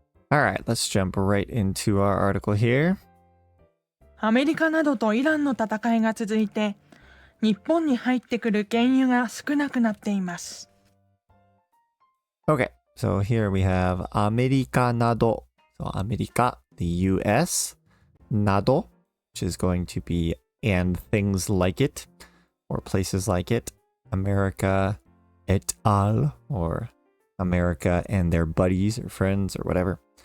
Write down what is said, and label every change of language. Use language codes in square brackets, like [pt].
[en] All right, let's jump right into our article here. [ja] アメリカなどとイランの戦いが続いて、日本に入ってくる原油が少なくなっています。 [en] Okay, so here we have [ja] アメリカなど. [en] So アメリカ, the US, など, which is going to be and things like it, or places like it, America et al, or America and their buddies or friends or whatever.